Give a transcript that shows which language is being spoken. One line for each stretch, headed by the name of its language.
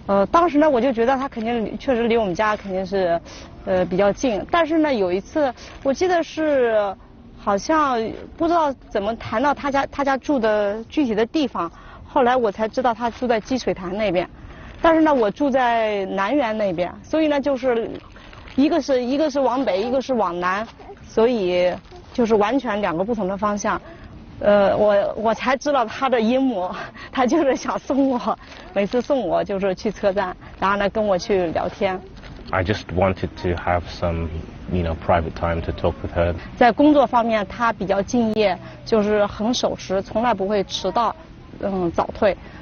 Chinese: 当时呢我就觉得他肯定确实离我们家肯定是比较近，但是呢有一次我记得是好像不知道怎么谈到他家住的具体的地方，后来我才知道他住在积水潭那边，但是呢我住在南园那边，所以呢就是一个是往北，一个是往南，所以就是完全两个不同的方向。我才知道他的阴谋，他就是想送我，每次送我就是去车站，然后呢跟我去聊天。
English: I just wanted to have some, private time to talk with her.
Chinese: 在工作方面，他比较敬业，就是很守时，从来不会迟到，早退。